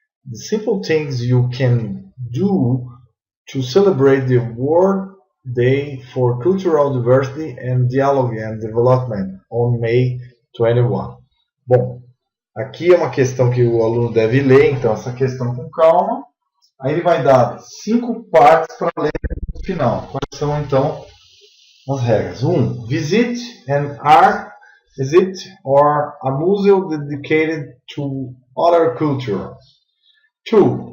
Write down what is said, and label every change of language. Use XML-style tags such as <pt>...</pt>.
<en>The simple things you can do to celebrate the World Day for Cultural Diversity and Dialogue and Development on May 21.</en> <pt>Bom, aqui é uma questão que o aluno deve ler, então essa questão com calma. Aí ele vai dar 5 partes para ler no final. Quais são então As regras. 1.</pt> <en>Visit an art exhibit or a museum dedicated to other cultures. 2.</en>